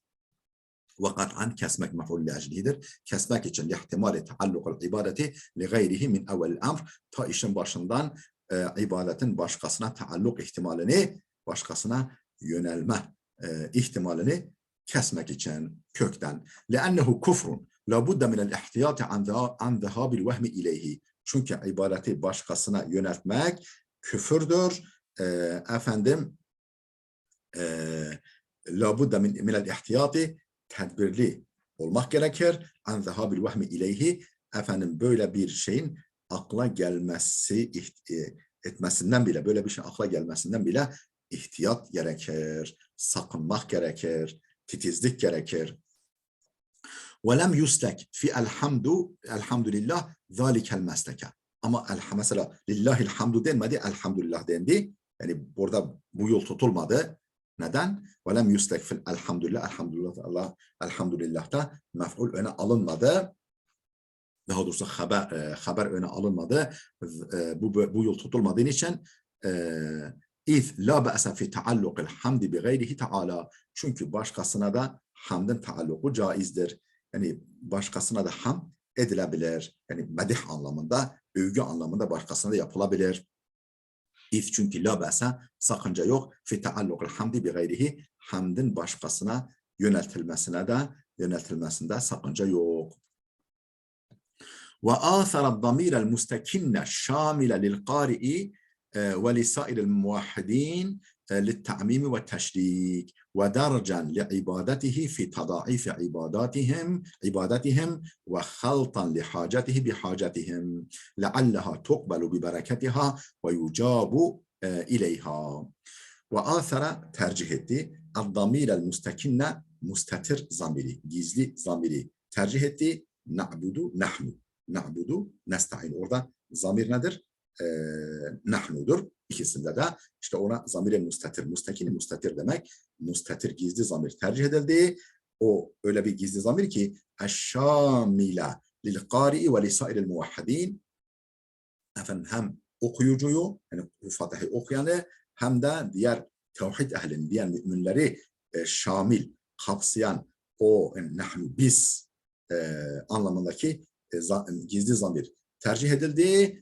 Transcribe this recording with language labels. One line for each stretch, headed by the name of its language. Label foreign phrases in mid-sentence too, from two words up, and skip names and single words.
Arabic: وقطعا
Turkish: kesmek mef'ul li eclihidir. Kesmek için
Arabic: احتمال تعلق العبادة لغيره من أول الأمر.
Turkish: Ta işin başından ibadetin başkasına taalluk ihtimalini, başkasına yönelme ihtimalini kesmek için kökten.
Arabic: لأنه كفر لا بد من الاحتياط عن ذهاب الوهم إليه.
Turkish: Çünkü ibadeti başkasına yöneltmek küfürdür. Efendim
Arabic: لا بد من الاحتياط,
Turkish: tedbirli olmak gerekir.
Arabic: عن ذهاب الوهم إليه,
Turkish: efendim böyle bir şeyin akla gelmesi etmesinden bile, böyle bir şey akla gelmesinden bile ihtiyat gerekir, sakınmak gerekir, titizlik gerekir. وَلَمْ يُسْلَكْ فِي elhamdülillah ذَٰلِكَ الْمَسْلَكَ. Ama mesela lillahilhamdu denmedi, elhamdülillah dendi. Yani burada bu yol tutulmadı. Neden?
Arabic: وَلَمْ يُسْلَكْ فِي
Turkish: elhamdülillah, elhamdülillah'ta mef'ul öne alınmadı. Daha doğrusu haber öne alınmadı. Bu yol tutulmadığı için
Arabic: إذ لا بأس في تعلق الحمد بغيره تعالى.
Turkish: Çünkü başkasına da hamdın taalluku caizdir. Yani başkasına da hamd edilebilir. Yani medih anlamında, övgü anlamında başkasına da yapılabilir. İz çünkü
Arabic: لا بأس
Turkish: sakınca yok.
Arabic: في تعلق الحمد بغيره,
Turkish: hamdın başkasına yöneltilmesinde sakınca yok.
Arabic: وآثر الضمير المستكن شاملا للقارئ ولسائر الموحدين للتعميم والتشريك ودرجا لعبادته في تضاعيف عبادتهم وخلطا لحاجته بحاجتهم لعلها تقبل ببركتها ويجاب إليها.
Turkish: وآثر tercih etti
Arabic: الضمير المستكن
Turkish: mustatir zamiri, gizli zamiri tercih etti.
Arabic: نعبد نحن نعبد نستعين.
Turkish: Orada zamir nedir? Nahnudur. İkisinde de işte ona zamir-i mustatir, mustakini mustatir demek. Mustatir, gizli zamir tercih edildi. O öyle bir gizli zamir ki
Arabic: الشاملة للقارئ ولسائر الموحدين,
Turkish: efendim hem okuyucuyu, yani Fatiha'yı okuyanı, hem de diğer tevhid ehlini, diğer müminleri şamil, kapsayan o nahnu, biz anlamındaki gizli zamir tercih edildi.